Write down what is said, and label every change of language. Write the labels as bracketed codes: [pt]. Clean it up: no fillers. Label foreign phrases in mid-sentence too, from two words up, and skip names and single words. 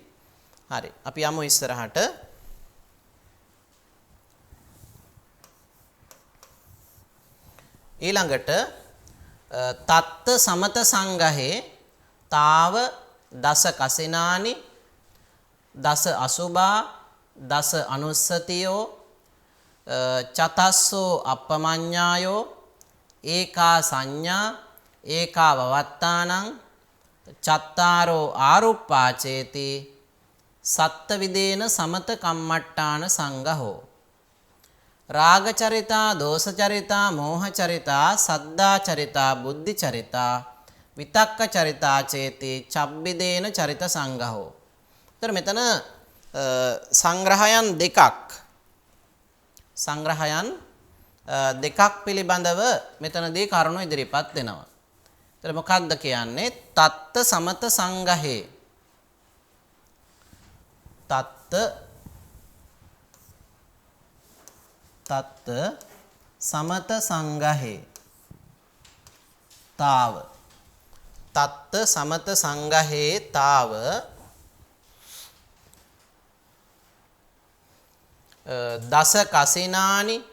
[si] හරි. අපි යමු ඉස්සරහට. ඊළඟට [pi] තත්ත සමත සංගහේ තාව දස කසිනානි දස අසුභා දස අනුස්සතියෝ චතස්සෝ අප්පමඤ්ඤායෝ ඒකා සංඥා ඒකා වවත්තානං චත්තාරෝ ආරුප්පාචේති සත්ත විදේන සමත කම්මට්ටාන සංගහෝ රාගචරිතා දෝසචරිතා මෝහචරිතා සද්ධාචරිතා බුද්ධිචරිතා විතක්කචරිතා චේති චබ්බිදේන චරිත සංගහෝ. [si] එතන මෙතන සංග්‍රහයන් දෙකක් පිළිබඳව මෙතනදී කරුණු ඉදිරිපත් වෙනවා. එතන මොකක්ද කියන්නේ? [pi] තත්ත සමත සංගහේ තත්ත සමත සංගහේ තාව තත්ත සමත සංගහේ තාව දස කසිනානි